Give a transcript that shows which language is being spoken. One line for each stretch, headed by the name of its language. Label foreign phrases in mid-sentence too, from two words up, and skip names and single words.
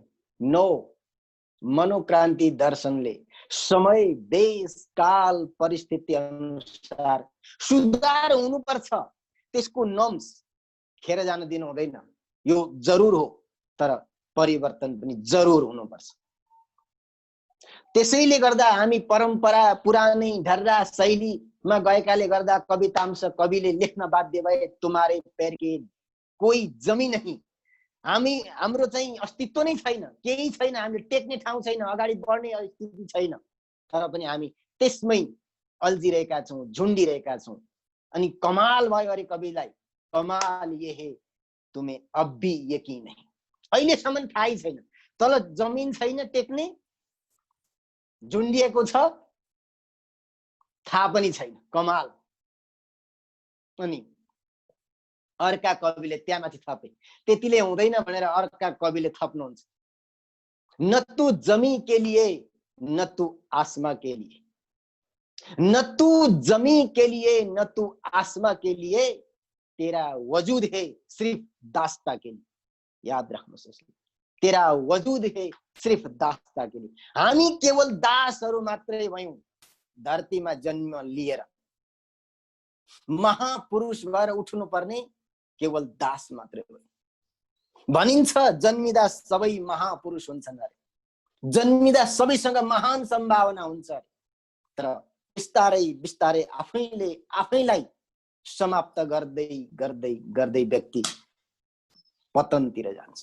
Nepali: नो, मनोक्रान्ति दर्शनले समय, देश, काल, परिस्थिति अनुसार सुधार हुनुपर्छ, त्यसको नम्स खेर जान दिनु हुँदैन। यो जरुर हो, तर परिवर्तन पनि जरुर हुनुपर्छ। त्यसैले गर्दा हामी परम्परा, पुरानै ढर्रा शैलीमा गएकाले गर्दा कवितांश कविले लेख्न बाध्य भए,
Hindi: तुम्हारे पैर के कोही जमिन नहीं।
Nepali: हाम्रो चाहिँ अस्तित्व नै छैन, केही छैन, हामीले टेक्ने ठाउँ छैन, अगाडि बढ्ने स्थिति छैन, तर पनि हामी त्यसमै अल्झिरहेका छौँ, झुन्डिरहेका छौँ। अनि कमाल भयो अरे कविलाई,
Hindi: कमाल ये है तुम्हें अब भी यकिन नहीं।
Nepali: अहिलेसम्म थाहै छैन, तल जमिन छैन टेक्ने, झुन्डिएको छ, थाहा पनि छैन। कमाल। अनि अर्का कविले त्यहाँमाथि थपे, त्यतिले हुँदैन भनेर अर्का कविले थप्नुहुन्छ,
Hindi: न तू जमी के लिए न तू आसमा के लिए, न तू जमी के लिए न तू आसमा के लिए, तेरा वजूद है सिर्फ दास्ता के लिए।
Nepali: याद राख्नुहोस्,
Hindi: तेरा वजूद है सिर्फ दास्ता के लिए।
Nepali: हामी केवल दासहरू मात्रै भयौं धरतीमा जन्म लिएर। महापुरुष भएर उठ्नु पर्ने केवल दास मात्रै हो। भनिन्छ जन्मिदा सबै महापुरुष हुन्छन् अरे, जन्मिदा सबैसँग महान सम्भावना हुन्छ अरे, तर बिस्तारै बिस्तारै आफैलाई समाप्त गर्दै गर्दै गर्दै व्यक्ति पतनतिर जान्छ।